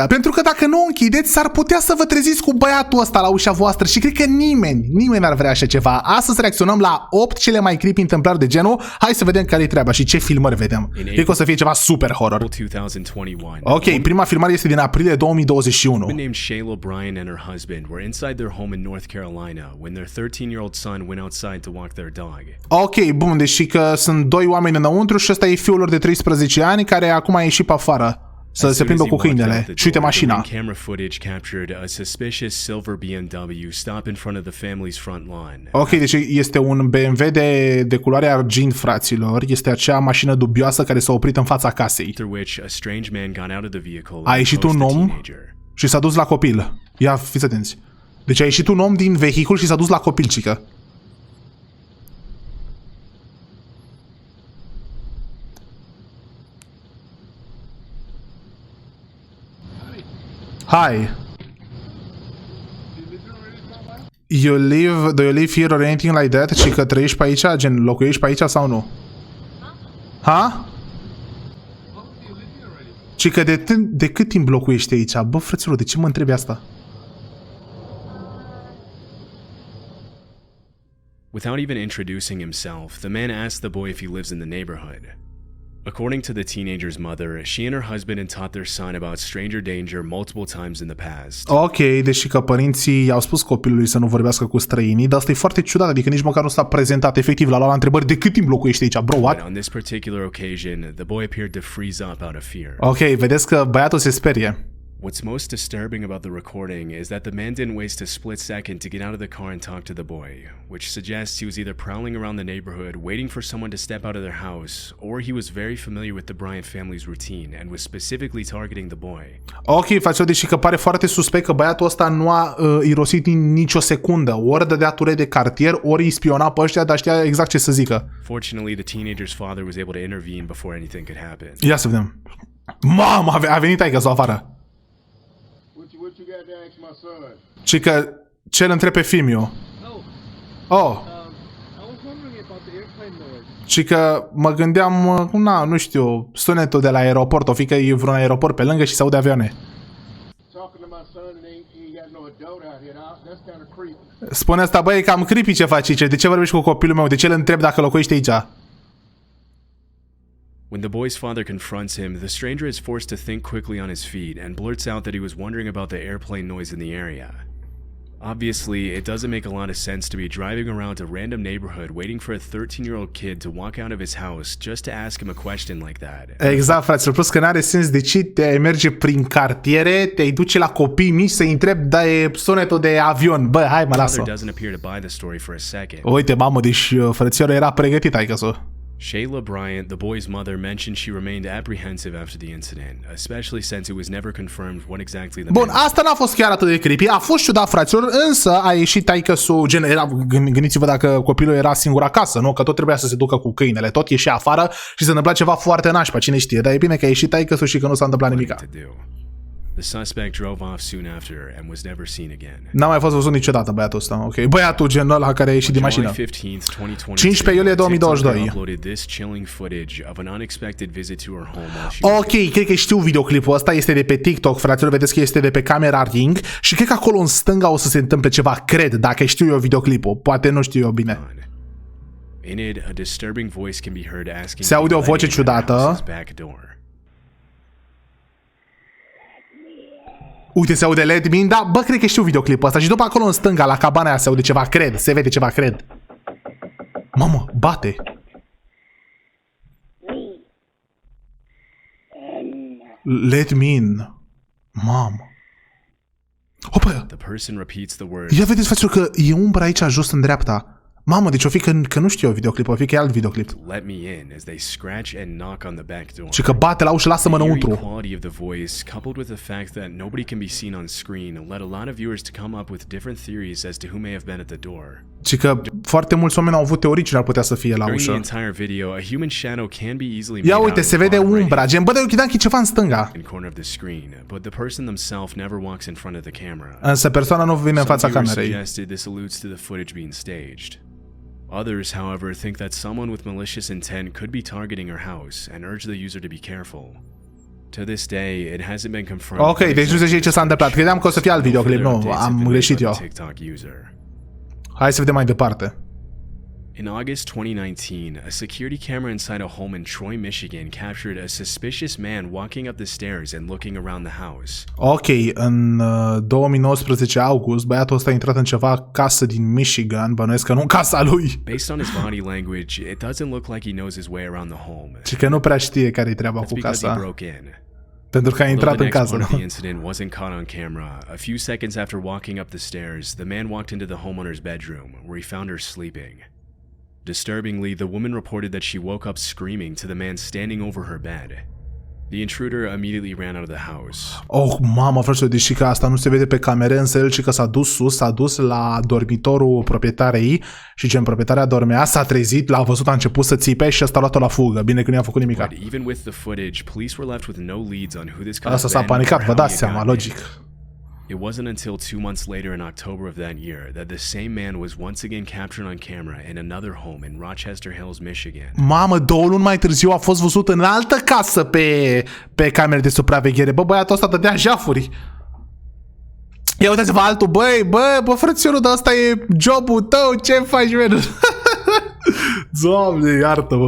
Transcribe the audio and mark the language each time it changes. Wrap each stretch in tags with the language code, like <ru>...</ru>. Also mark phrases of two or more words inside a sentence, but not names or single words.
<ro>Pentru că dacă nu o închideți, s-ar putea să vă treziți cu băiatul ăsta la ușa voastră și cred că nimeni n-ar vrea așa ceva. Astăzi reacționăm la 8 cele mai creepy întâmplări de genul. Hai să vedem care e treaba și ce filmări vedem. Cred că o să fie ceva super horror. Ok, prima filmare este din aprilie 2021.</ro> <en>Husband were inside their home in North Carolina when their 13-year-old son went outside to walk their dog.</en> <ro>Ok, bun, deci că sunt doi oameni înăuntru și ăsta e fiul lor de 13 ani care acum a ieșit pe afară să se plimbă cu câinele. Și uite mașina.</ro> <en>Camera footage captured a suspicious silver BMW stop in front of the family's front lawn.</en> <ro>Ok, deci este un BMW de culoare argint, fraților. Este acea mașină dubioasă care s-a oprit în fața casei. A ieșit un om și s-a dus la copil. Ia, fiți atenți. Deci a ieșit un om din vehicul și s-a dus la copilcică.</ro> <en>Hi. Do you live here or anything like that?</en> <ro>Și că trăiești pe aici? Gen, locuiești pe aici sau nu? Ha? Și că de cât timp locuiești aici? Bă, frăților, de ce mă întrebi asta?</ro> <en>Without even introducing himself, the man asked the boy if he lives in the neighborhood. According to the teenager's mother, she and her husband had taught their son about stranger danger multiple times in the past.</en> <ro>Ok, deși că părinții i-au spus copilului să nu vorbească cu străinii, dar asta e foarte ciudat, adică nici măcar nu s-a prezentat efectiv, l-a luat la întrebări de cât timp locuiești aici,</ro> <en>bro, what? On this particular occasion, the boy appeared to freeze up out of fear.</en> <ro>Ok, vedeți că băiatul se sperie.</ro> <en>What's most disturbing about the recording is that the man didn't waste a split second to get out of the car and talk to the boy, which suggests he was either prowling around the neighborhood waiting for someone to step out of their house, or he was very familiar with the Bryant family's routine and was specifically targeting the boy.</en> <ro>Ok, față deși că pare foarte suspect că băiatul ăsta nu a irosit nicio secundă, ori dădea ture de cartier, ori îi spiona pe ăștia, dar știa exact ce să zică.</ro> <en>Fortunately, the teenager's father was able to intervene before anything could happen.</en> <ro>Ia să vedem. Mamă, a venit aici să o afară. Și că ce îl întreb pe Fimiu? Oh. Și că mă gândeam, nu știu, sunetul de la aeroport, o fi că e vreun aeroport pe lângă și se aude avioane. Spune asta, băi, e cam creepy ce faci aici, de ce vorbești cu copilul meu, de ce îl întreb dacă locuiește aici?</ro> <en>When the boy's father confronts him, the stranger is forced to think quickly on his feet and blurts out that he was wondering about the airplane noise in the area. Obviously, it doesn't make a lot of sense to be driving around a random neighborhood waiting for a 13-year-old kid to walk out of his house just to ask him a question like that.</en> <ro>Exact, fraților, plus că n-are sens de ce te merge prin cartiere, te duce la copii mici să-i întrebi, da, e sunetul de avion. Bă, hai mă, lasă. Uite, mamă, deci frățiorul era pregătit, ai căsul.</ro> <en>Shayla Bryant, the boy's mother, mentioned she remained apprehensive after the incident, especially since it was never confirmed what exactly the</en> <ro>Bun, asta n-a fost chiar atât de creepy, a fost ciudat, fraților, însă a ieșit taică-su, gândiți-vă dacă copilul era singur acasă, nu? Că tot trebuia să se ducă cu câinele, tot ieșea afară și se întâmpla ceva foarte nașpa, cine știe, dar e bine că a ieșit taică-su și că nu s-a întâmplat nimica.</ro> <en>The suspect drove off soon after and was never seen again.</en> <ro>N-a mai fost văzut niciodată băiatul ăsta, ok. Băiatul genul ăla care a ieșit din mașină. 15 iulie 2022. Ok, cred că știu videoclipul ăsta, este de pe TikTok, fraților, vedeți că este de pe camera Ring și cred că acolo în stânga o să se întâmple ceva, cred, dacă știu eu videoclipul, poate nu știu eu bine. Se aude o voce ciudată. Uite, se aude</ro> <en>Let Me,</en> <ro>da, bă, cred că știu videoclipul ăsta. Și după acolo în stânga, la cabana aia, se aude ceva, cred, se vede ceva, cred. Mamă, bate.</ro> <en>Let me in.</en> <ro>Mamă. Opa! Ia vedeți, fraților, că e umbra aici jos în dreapta. Mamă, deci o fi că nu știu eu videoclip, o fi că e alt videoclip.</ro> <en>Let me in as they scratch and knock on the back door.</en> <ro>Și că bate la ușă, lasă-mă</ro> <en>The eerie</en> <ro>înăuntru.</ro> <en>quality of the voice, coupled with the fact that nobody can be seen on screen, led a lot of viewers to come up with different theories as to who may have been at the door.</en> <ro>Și că foarte mulți oameni au avut teorii cine ar putea să fie la</ro> <en>During the</en> <ro>ușă.</ro> <en>entire video, a human shadow can be easily made</en> <ro>Ia</ro> <en>out</en> <ro>uite,</ro> <en>in</en> <ro>se</ro> <en>the</en> <ro>vede</ro> <en>bottom</en> <ro>umbra,</ro> <en>right</en> <ro>gen, bă, de ceva în stânga.</ro> <en>corner of the screen, but the person themselves never walks in front of the camera.</en> <ro>Însă persoana nu vine în</ro> <en>Some</en> <ro>fața</ro> <en>viewers</en> <ro>camerei.</ro> <en>suggested this alludes to the footage being staged. Others, however, think that someone with malicious intent could be targeting her house and urge the user to be careful. To this day, it hasn't been confirmed.</en> <ro>Ok, deci nu se știe ce s-a întâmplat. Credeam că o să fie alt videoclip, nu, am greșit eu. Hai să vedem mai departe.</ro> <en>In August 2019, a security camera inside a home in Troy, Michigan captured a suspicious man walking up the stairs and looking around the house.</en> <ro>Ok, în 2019 august, băiatul ăsta a intrat în ceva casă din Michigan, bănuiesc că nu în casa lui.</ro> <en>Based on his body language, it doesn't look like he knows his way around the home.</en> <ro>Și că nu prea știe care-i treaba</ro> <en>That's</en> <ro>cu</ro> <en>because he</en> <ro>casa,</ro> <en>broke in.</en> <ro>pentru că a</ro> <en>Although</en> <ro>intrat</ro> <en>the</en> <ro>în</ro> <en>next</en> <ro>casă.</ro> <en>part of the incident wasn't caught on camera, a few seconds after walking up the stairs, the man walked into the homeowner's bedroom, where he found her sleeping. Disturbingly, the woman reported that she woke up screaming to the man standing over her bed. The intruder immediately ran out of the house.</en> <ro>Oh, mamă, frate, deși că asta nu se vede pe camere, însă el și că s-a dus sus, s-a dus la dormitorul proprietarei și gen proprietarea dormea, s-a trezit, l-a văzut, a început să țipe și ăsta a luat-o la fugă. Bine că nu i-a făcut nimic.</ro> <en>But even with the footage, police were left with no leads on who this could</en> <ro>Asta</ro> <en>have</en> <ro>s-a</ro> <en>been or</en> <ro>panicat, vă</ro> <en>how</en> <ro>dați</ro> <en>he</en> <ro>seama,</ro> <en>got</en> <ro>logic.</ro> <en>in. It wasn't until 2 months later in October of that year that the same man was once again captured on camera in another home in Rochester Hills, Michigan.</en> <ro>Mamă, 2 luni mai târziu a fost văzut în altă casă pe camere de supraveghere. Bă, băiatul ăsta dădea jafuri. Ia uitați-vă altul, bă, frățiorul, dar ăsta e jobul tău, ce faci, man? Doamne, iartă-mă.</ro>